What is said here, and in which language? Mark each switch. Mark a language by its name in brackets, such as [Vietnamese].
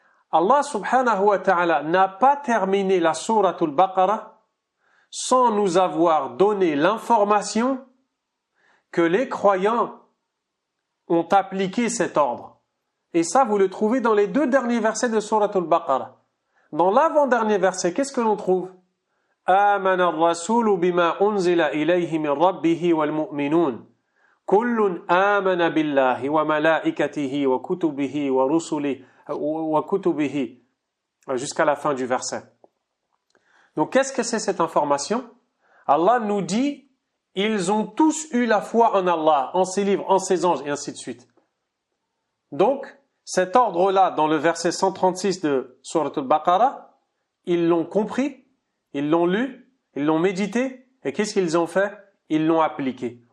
[French] Allah subhanahu wa ta'ala n'a pas terminé la Surat al-Baqarah sans nous avoir donné l'information que les croyants ont appliqué cet ordre. Et ça, vous le trouvez dans les 2 derniers versets de Surat al-Baqarah. Dans l'avant-dernier verset, qu'est-ce que l'on trouve? [Arabic] آمن الرسول بما أنزل إليه من ربه والمؤمنون كل آمن بالله وملائكته وكتبه ورسله وكتبه [French] jusqu'à la fin du verset. Donc, qu'est-ce que c'est cette information? Allah nous dit ils ont tous eu la foi en Allah, en ses livres, en ses anges, et ainsi de suite. Donc, cet ordre-là, dans le verset 136 de Surat al-Baqarah, ils l'ont compris, ils l'ont lu, ils l'ont médité, et qu'est-ce qu'ils ont fait? Ils l'ont appliqué.